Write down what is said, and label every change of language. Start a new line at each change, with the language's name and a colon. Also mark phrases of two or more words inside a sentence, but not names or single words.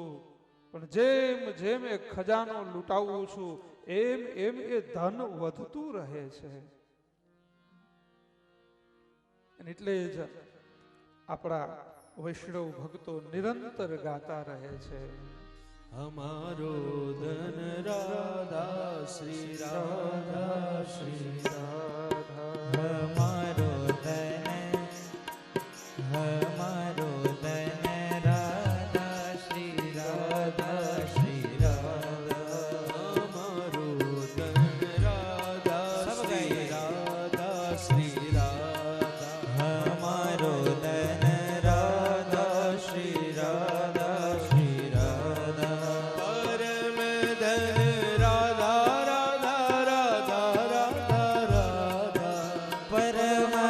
Gujarati: પણ જેમ એ ખજાનો લૂંટાવું છું એમ એ ધન વધતું રહે છે. એટલે જ આપણા વૈષ્ણવ ભક્તો નિરંતર ગાતા રહે છે,
Hindi: हमारो धन राधा श्री राधा श्री राधा. हमारो धन राधा श्री राधा श्री राधा. हमारो धन राधा श्री राधा श्री राधा. हमारो धन राधा श्री राधा श्री राधा. परम धन राधा राधा राधा राधा राधा. परम